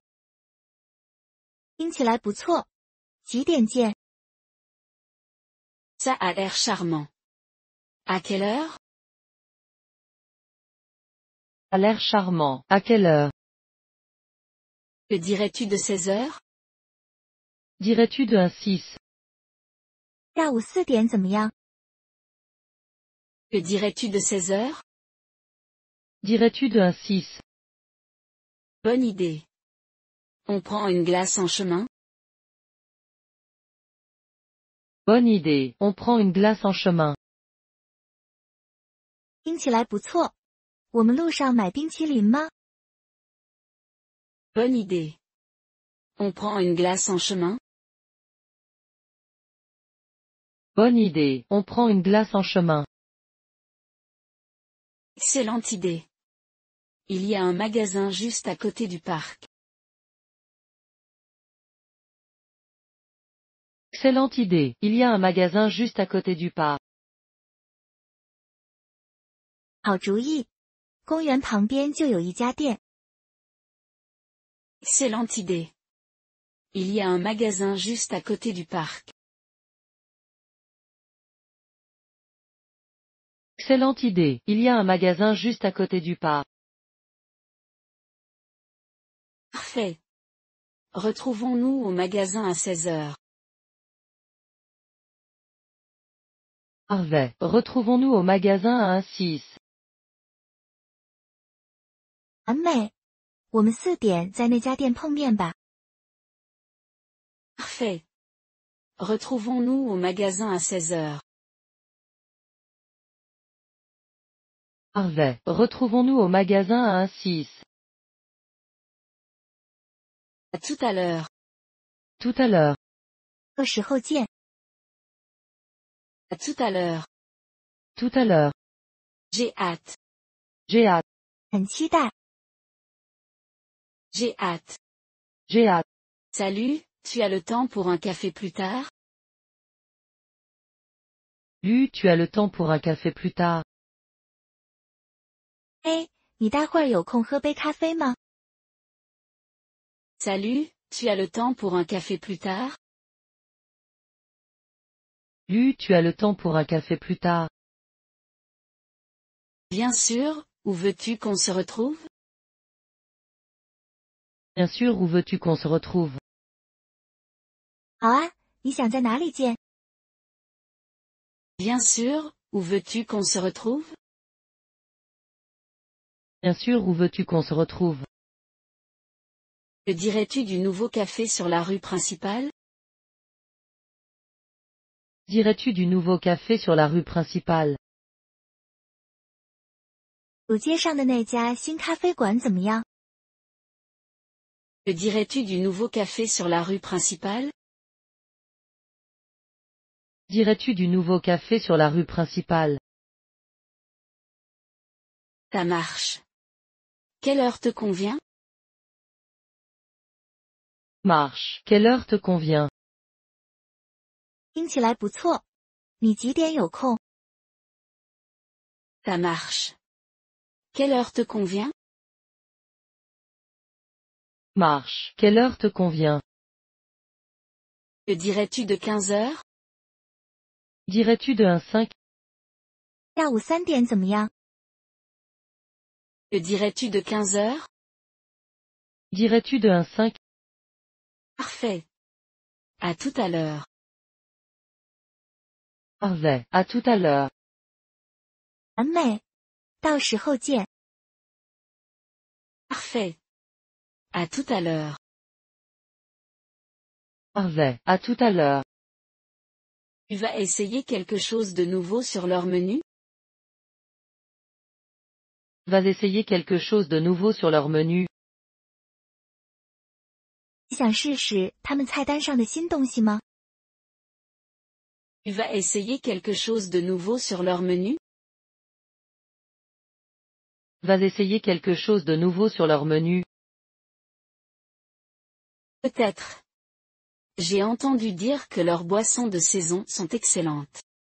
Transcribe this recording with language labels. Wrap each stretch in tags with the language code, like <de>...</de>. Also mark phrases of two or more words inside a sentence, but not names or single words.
<zh>听起来不错。几点见？</zh> <fr>Ça a l'air charmant. À quelle heure? A l'air charmant. À quelle heure? Que dirais-tu de 16 heures? Dirais-tu de un 6?</fr> <zh>下午4点怎么样？</zh> <fr>Que dirais-tu de 16 heures? Dirais-tu de un 6? Bonne idée. On prend une glace en chemin? Bonne idée, on prend une glace en chemin.</fr> <zh>听起来不错。我们路上买冰淇淋吗？</zh> <fr>Bonne idée. On prend une glace en chemin? Bonne idée, on prend une glace en chemin. Excellente idée. Il y a un magasin juste à côté du parc. Excellente idée, il y a un magasin juste à côté du parc.</fr> <zh>好主意。公园旁边就有一家店。</zh> <fr>Excellente idée. Il y a un magasin juste à côté du parc. Excellente idée, il y a un magasin juste à côté du parc. Parfait. Retrouvons-nous au magasin à 16 heures. Parfait, retrouvons-nous au magasin à 1-6.</fr> <zh>完美。我们4点在那家店碰面吧。</zh> <fr>Parfait. Retrouvons-nous au magasin à 16 heures. Parfait, retrouvons-nous au magasin à 1-6. À tout à l'heure. Tout à l'heure.</fr> <zh>到时候见。</zh> <fr>À tout à l'heure. Tout à l'heure. J'ai hâte. J'ai hâte.</fr> <zh>很期待。</zh> <fr>J'ai hâte. J'ai hâte. Salut, tu as le temps pour un café plus tard? Lu, tu as le temps pour un café plus tard.</fr> <zh>哎，你待会儿有空喝杯咖啡吗？</zh> <fr>Salut, tu as le temps pour un café plus tard? Lu, tu as le temps pour un café plus tard. Bien sûr, où veux-tu qu'on se retrouve? Bien sûr, où veux-tu qu'on se retrouve?</fr> <zh>好啊，你想在哪里见？</zh> <fr>Bien sûr, où veux-tu qu'on se retrouve? Bien sûr, où veux-tu qu'on se retrouve? Que dirais-tu du nouveau café sur la rue principale? Dirais-tu du nouveau café sur la rue principale?</fr> <zh>主街上的那家新咖啡馆怎么样？</zh> <fr>Que dirais-tu du nouveau café sur la rue principale? Dirais-tu du nouveau café sur la rue principale? Ça marche. Quelle heure te convient? Marche. Quelle heure te convient?</fr> <zh>听起来不错。你几点有空？</zh> <fr>Ça marche. Quelle heure te convient? Marche. Quelle heure te convient? Que dirais-tu de 15 heures? Dirais-tu de 1-5?</fr> <zh>下午3点怎么样？</zh> <fr>Que dirais-tu de 15 heures? Dirais-tu de 1-5? Parfait. À tout à l'heure. Parfait. À tout à l'heure.</fr> <zh>完美。到时候见。</zh> <fr>Parfait. À tout à l'heure. Parfait. À tout à l'heure. Tu vas essayer quelque chose de nouveau sur leur menu? Vas essayer quelque chose de nouveau sur leur menu?</fr> <zh>你想试试他们菜单上的新东西吗？</zh> <fr>Tu vas essayer quelque chose de nouveau sur leur menu? Vas essayer quelque chose de nouveau sur leur menu? Peut-être. J'ai entendu dire que leurs boissons de saison sont excellentes.</fr>